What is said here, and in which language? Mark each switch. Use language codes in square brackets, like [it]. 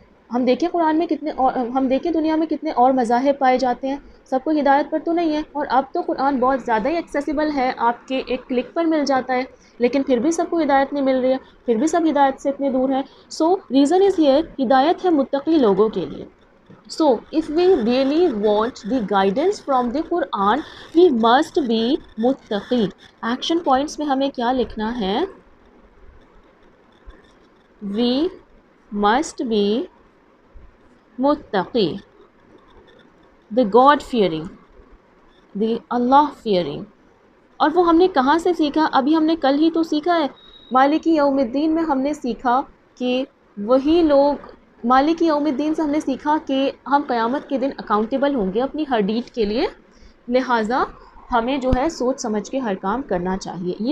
[hi] हम देखें कुरान में कितने, और हम देखें दुनिया में कितने और मज़ाहिब पाए जाते हैं, सबको हिदायत पर तो नहीं है. और अब तो कुरान बहुत ज़्यादा ही एक्सेसिबल है, आपके एक क्लिक पर मिल जाता है, लेकिन फिर भी सबको हिदायत नहीं मिल रही है, फिर भी सब हिदायत से इतने दूर हैं. [en] so reason is here, [hi] हिदायत है मुत्तक़ी लोगों के लिए. [en] So, if we really want the guidance from the Quran, we must be muttaqi. [hi] Action points में हमें क्या लिखना है, [en] we must be muttaqi, the God fearing, the Allah fearing. [hi] और वो हमने कहाँ से सीखा, अभी हमने कल ही तो सीखा है. मालिकी यौमिद्दीन में हमने सीखा कि वही लोग, मालिकी यौमिद्दीन से हमने सीखा कि हम क़यामत के दिन अकाउंटेबल होंगे अपनी हर डीड के लिए, लिहाजा हमें जो है सोच समझ के हर काम करना चाहिए.